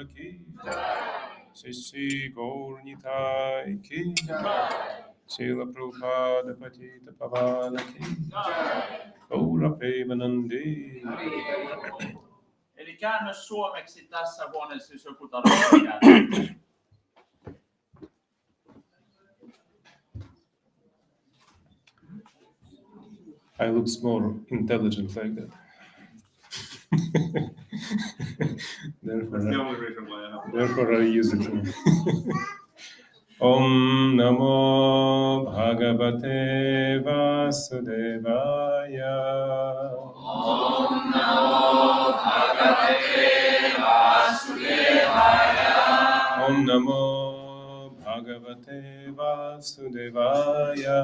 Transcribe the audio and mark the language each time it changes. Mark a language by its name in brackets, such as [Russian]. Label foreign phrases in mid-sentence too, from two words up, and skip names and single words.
[Sanskrit] की, श्री गौर निताई की, श्रील प्रभुपाद पतित पावन की, गौर प्रेमानन्दे. [Finnish] Eli käännös suomeksi tässä huoneessa, jos joku tarvitsee käännös. [English] I looks more intelligent like that. That's the only reason why I have. Therefore I use it. [Sanskrit] ॐ नमो भगवते वासुदेवाय. ॐ नमो भगवते वासुदेवाय. ॐ नमो भगवते वासुदेवाय.